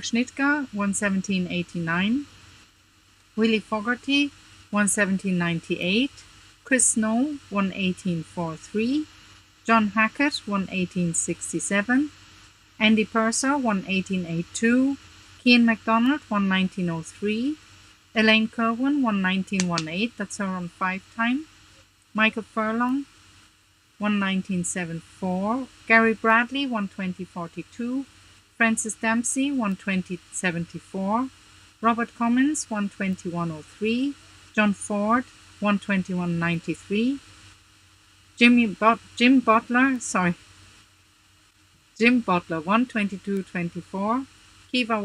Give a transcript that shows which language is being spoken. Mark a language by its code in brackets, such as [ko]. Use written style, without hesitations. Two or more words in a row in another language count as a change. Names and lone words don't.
[en] Schnittger 117.89, Willie Fogarty 117.98, Chris Snow 118.43, John Hackett 118.67, Andy Purser 118.82, Cian MacDonald 119.03, Elaine Kerwin 119.18, that's her on 5 time, Michael Furlong 119.74, Gary Bradley 120.42, Francis Dempsey 120.74, Robert Cummins 121.03, John Ford 121.93, Jim Butler Jim Butler 122.24, Kiva